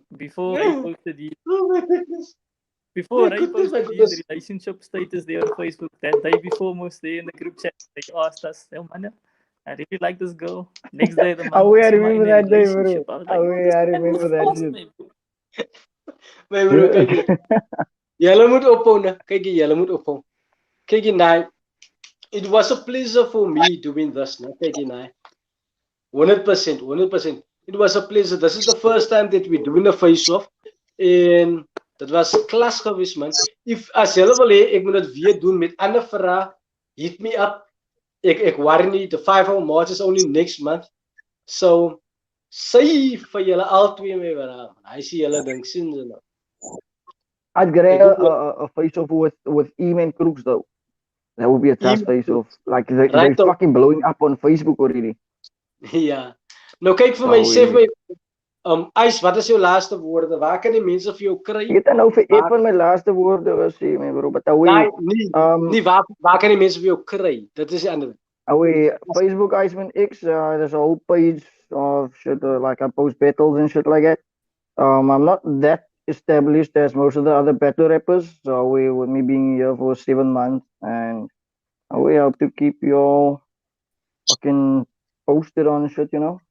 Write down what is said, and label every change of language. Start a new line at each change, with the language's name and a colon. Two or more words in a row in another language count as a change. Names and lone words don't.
English: Before Ray posted these. Before Ray posted these relationship status there on Facebook, that day before, most day in the group chat, they asked us, "Oh man, I really like this girl." Next day, the man I remember that day, bro. I remember that shit. My bro,
Afrikaans: kyk. Julle moet ophou, né? Kyk, julle moet ophou. Kyk, nee.
English: It was a pleasure for me doing this,
Afrikaans: né? Kyk, nee. 100%.
English: It was a pleasure. This is the first time that we're doing a face-off.
Afrikaans: En dit was klas geweest, man. If as julle wil hê ek moet dit weer doen met ander vrae,
English: hit me up.
Afrikaans: Ek worry nie.
English: The 5 March is only next month.
Afrikaans: So say vir julle albei my bra.
English: I see
Afrikaans: julle dink sien julle.
English: I'd get a face-off with E-Man Crooks though. That would be a tough face-off. Like they're fucking blowing up on Facebook already.
Afrikaans: Ja. Nou kyk vir my, sê vir my, Ice, wat is jou laaste woorde? Waar kan die mense vir jou kry? Ek het nou vir een van my laaste woorde gesê, my bro, but nee, waar kan die mense vir jou kry? Dit is die ander.
English: Facebook IceManX, there's a whole page of shit, like I post battles and shit like that. I'm not that established as most of the other battle rappers, so with me being here for 7 months, and we hope to keep you all fucking posted on shit, you know.